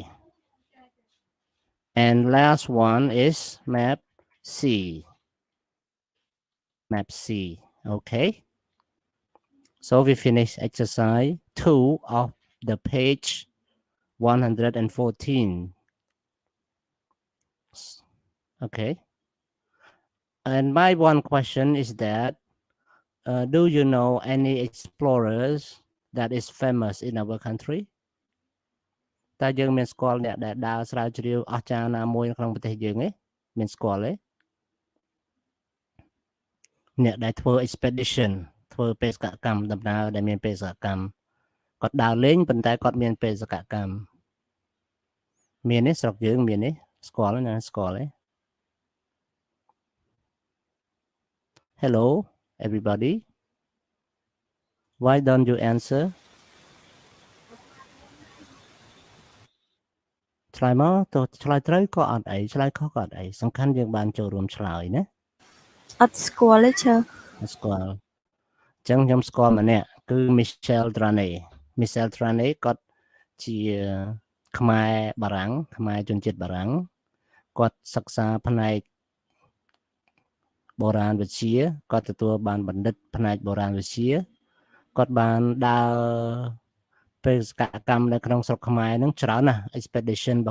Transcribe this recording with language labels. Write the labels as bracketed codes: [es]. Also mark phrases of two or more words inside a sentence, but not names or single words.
[en] and last one is map C okay so we finish exercise 2 of the page 114 okay and my one question is that do you know any explorers that is famous in our country [km] តើយើងមានស្គាល់អ្នកដែលដើរស្រាវជ្រាវអស្ចារ្យណាមួយនៅក្នុងប្រទេសយើងទេមានស្គាល់ទេ អ្នកដែលធ្វើ expedition ធ្វើបេសកកម្មដំណើរដែលមានបេសកកម្មគាត់ដើរលេងប៉ុន្តែគាត់មានបេសកកម្មមានទេស្រុកយើងមានទេស្គាល់ណាស្គាល់ទេ [en] Hello everybody why don't you answer [km] ឆ្លើយមកទៅឆ្លើយត្រូវក៏អត់អីឆ្លើយខុសក៏អត់អីសំខាន់យើងបានចូលរួមឆ្លើយណា អត់ស្គាល់ទេ Sir ស្គាល់អញ្ចឹងខ្ញុំស្គាល់ម្នាក់គឺ Michelle Trane គាត់ជាខ្មែរបារាំងខ្មែរជនជាតិបារាំងគាត់សិក្សាផ្នែកបុរាណវិទ្យាគាត់ទទួលបានបណ្ឌិតផ្នែកបុរាណវិទ្យាគាត់បានដើរបេសកកម្មនៅក្នុងស្រុកខ្មែរហ្នឹងច្រើនណាស់ expedition របស់